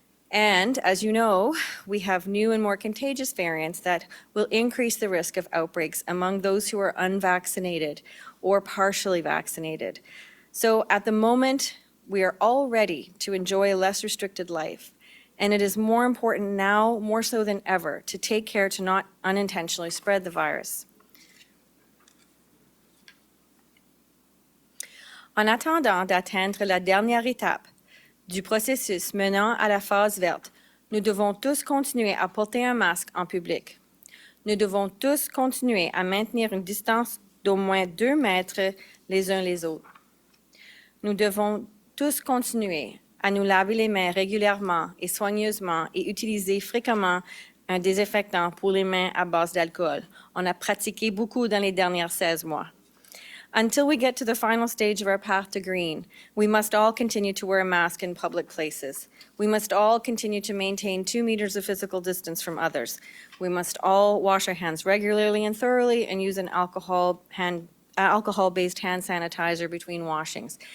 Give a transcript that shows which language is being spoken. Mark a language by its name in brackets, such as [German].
[English] And as you know, we have new and more contagious variants that will increase the risk of outbreaks among those who are unvaccinated or partially vaccinated. So at the moment, we are all ready to enjoy a less restricted life. And it is more important now, more so than ever, to take care to not unintentionally spread the virus. [French] En attendant d'atteindre la dernière étape du processus menant à la phase verte, nous devons tous continuer à porter un masque en public. Nous devons tous continuer à maintenir une distance d'au moins 2 mètres les uns les autres. Nous devons tous continuer à nous laver les mains régulièrement et soigneusement et utiliser fréquemment un désinfectant pour les mains à base d'alcool. On a pratiqué beaucoup dans les dernières 16 mois. [English] Until we get to the final stage of our path to green, we must all continue to wear a mask in public places. We must all continue to maintain 2 meters of physical distance from others. We must all wash our hands regularly and thoroughly and use an alcohol-based hand sanitizer between washings.